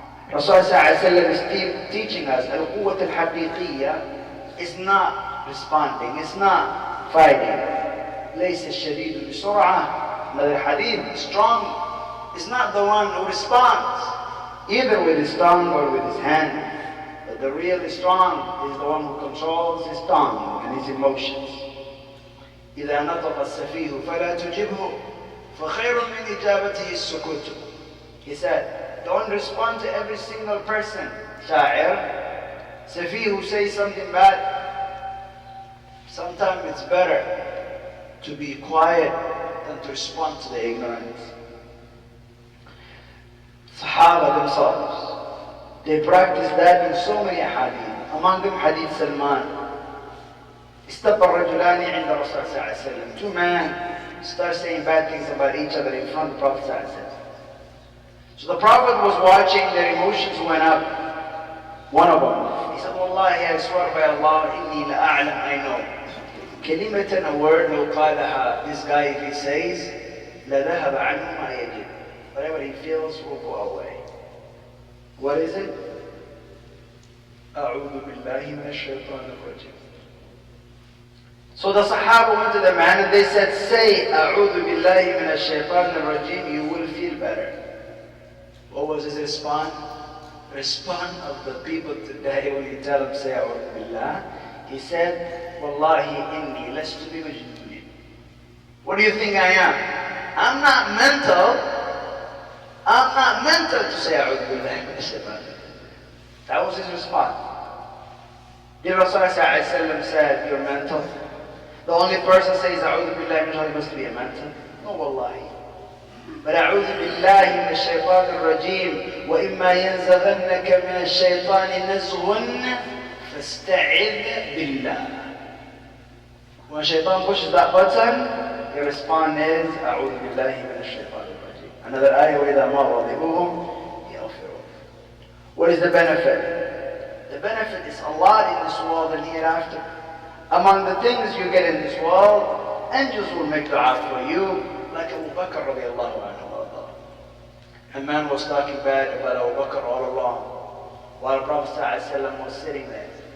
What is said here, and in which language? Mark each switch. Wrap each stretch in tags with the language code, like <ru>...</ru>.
<en>Rasulullah ﷺ is teaching us</en> <ar>al-quwwat al-haqiqiyya</ar> <en>is not responding, it's not fighting.</en> <ar>ليس الشديد بسرعة.</ar> <en>Another hadith, strong is not the one who responds, either with his tongue or with his hand. But the really strong is the one who controls his tongue and his emotions.</en> <ar>إذا نطق السفيه فلا تجبه فخير من إجابته السكوت.</ar> <en>He said, don't respond to every single person. Sha'ir, Safi who says something bad, sometimes it's better to be quiet than to respond to the ignorance. Sahaba themselves, they practice that in so many hadith. Among them hadith Salman.</en> <ar>استبى الرجلان عند الرسول صلى الله عليه وسلم.</ar> <en>2 men start saying bad things about each other in front of the Prophet صلى الله عليه وسلم. So the Prophet was watching, their emotions went up. One of them, he said, Wallahi, I swear by Allah,</en> <ar>inni la'a'lam,</ar> <en>I know. كلمة, a word,</en> <ar>لو قالها,</ar> <en>this guy, if he says,</en> <ar>لذهب عنه ما يجب.</ar> <en>Whatever he feels will go away. What is it?</en> <ar>أعوذ بالله من الشيطان الرجيم.</ar> <en>So the Sahaba went to the man and they said, say,</en> <ar>أعوذ بالله من الشيطان الرجيم,</ar> <en>you will feel better. What was his response? Response of the people today when you tell them, say,</en> <ar>أعوذ بالله.</ar> <en>He said,</en> <ar>Wallahi inni lastu bi majnun.</ar> <en>What do you think I am? I'm not mental. I'm not mental to say</en> <ar>A'udhu Billahi Minash Shaitan.</ar> <en>That was his response. The Rasulullah said, you're mental. The only person says</en> <ar>A'udhu Billahi Minash Shaitan</ar> <en>must be a mental. No, Wallahi.</en> <ar>But أعوذ بالله من الشيطان الرجيم وإما ينزغنك من الشيطان نزغ فاستعذ بالله.</ar> <en>When shaitan pushes that button, your response is</en> <ar>أعوذ بالله من الشيطان الرجيم.</ar> <en>Another ayah,</en> <ar>وإذا ما غضبهم يغفرون.</ar> <en>What is the benefit? The benefit is a lot in this world and hereafter. Among the things you get in this world, angels will make dua for you, like Abu Bakr radiallahu anhu. A man was talking bad about Abu Bakr all along, while Prophet ﷺ was sitting there.</en>